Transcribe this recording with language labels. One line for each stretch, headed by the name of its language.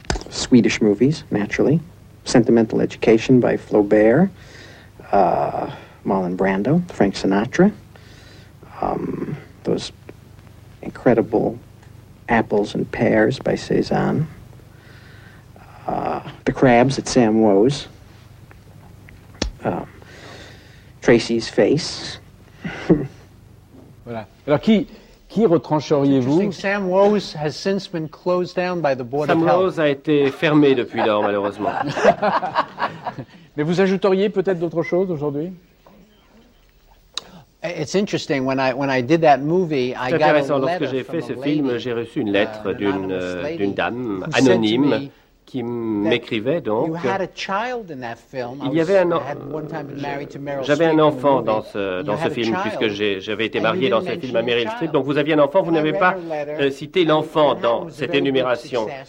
English: Swedish movies, naturally, Sentimental Education by Flaubert, Marlon Brando, Frank Sinatra, those incredible Apples and Pears by Cezanne, The Crabs at Sam Woe's, Tracy's Face,
French: Voilà. Alors qui retrancheriez-vous?
English: Sam Lowe's has since been closed down by the Board of Health.
French: Sam Lowe's a été fermé depuis lors, malheureusement. Mais vous ajouteriez peut-être d'autres choses aujourd'hui?
English: It's interesting when I did that movie, I got a letter from a lady.
French: J'ai fait ce film, j'ai reçu une lettre d'une dame anonyme qui m'écrivait donc. J'avais un enfant dans ce film puisque j'avais été marié dans ce film à Meryl Streep. Donc vous aviez un enfant, vous n'avez pas cité l'enfant dans cette énumération.